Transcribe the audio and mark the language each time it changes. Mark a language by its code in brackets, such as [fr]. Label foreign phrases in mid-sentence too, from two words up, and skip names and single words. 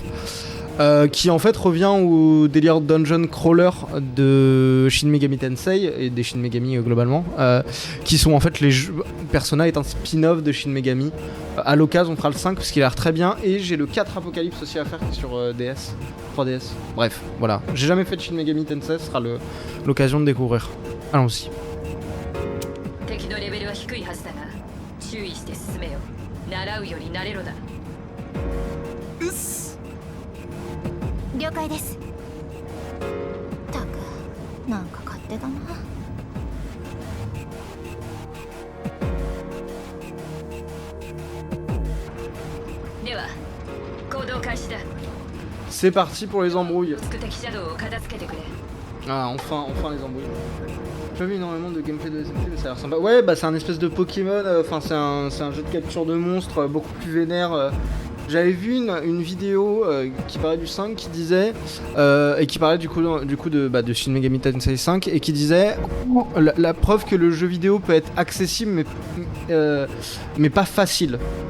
[fr] Qui en fait revient au délire [en] dungeon crawler [fr] de Shin Megami Tensei et des Shin Megami globalement, qui sont en fait les jeux. Persona est un spin-off de Shin Megami. À l'occasion, on fera le 5 parce qu'il a l'air très bien, et j'ai le 4 Apocalypse aussi à faire qui est sur DS, 3DS. Bref, voilà. J'ai jamais fait de Shin Megami Tensei, ce sera l'occasion de découvrir. Allons-y. [ja] 注意して進めよ。習うより慣れろだ。うっす。了解です。たく、なんか勝手だな。では、行動開始だ。 [fr] C'est parti pour les embrouilles. [ja] つく敵シャドウを片付けてくれ。 [fr] Ah, enfin les embrouilles. J'ai vu énormément de gameplay de SMP, mais ça a l'air sympa. Ouais, bah c'est un espèce de Pokémon, enfin c'est un jeu de capture de monstres beaucoup plus vénère. J'avais vu une vidéo qui parlait du 5 qui disait, et qui parlait du coup de Shin Megami Tensei 5, et qui disait la preuve que le jeu vidéo peut être accessible mais pas facile.